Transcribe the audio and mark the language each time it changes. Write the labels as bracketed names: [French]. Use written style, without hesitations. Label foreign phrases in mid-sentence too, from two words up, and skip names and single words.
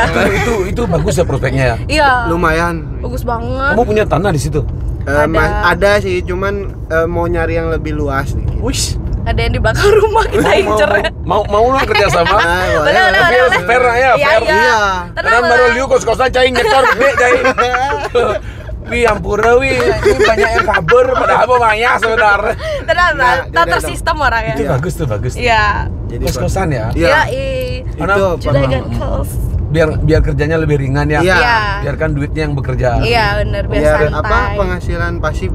[Indonesian] itu bagus ya prospeknya ya. Iya. Lumayan. Bagus banget. Kamu punya tanah di situ? Ada sih, cuman mau nyari yang lebih luas nih. Wish. Ada yang di belakang rumah kita incer. Mau lah kerja sama. Boleh. Tapi harus fair lah ya, fair. Iya. [Balinese] Karena baru liu kos-kosan cai nyetor gede cai. Wih ampura wih, [Indonesian] ini banyak yang kabur padahal mau maya sebenarnya. Tenang, Nah, tak dia tersistem orangnya. Itu bagus tuh bagus. Iya. Jadi Kos-kosan ya. Iya. Karena Itu Juragan kos. biar kerjanya lebih ringan ya. Iya. Iya. Biarkan duitnya yang bekerja. Iya, benar, biar biar santai. apa penghasilan pasif